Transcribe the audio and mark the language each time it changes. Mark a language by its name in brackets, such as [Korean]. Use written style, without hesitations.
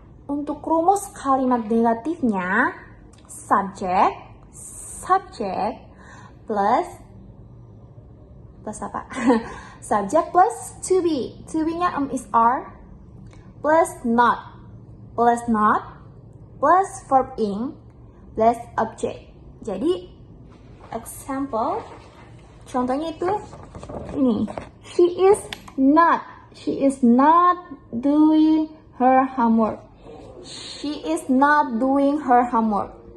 [Indonesian] Untuk rumus kalimat negatifnya, [English] subject plus [Indonesian] apa? [English] Subject plus to be. To be-nya is are plus not plus verb ing plus object. [Indonesian] Jadi [English] example [Indonesian] contohnya itu ini. [English] She is not doing her homework. She is not doing her homework.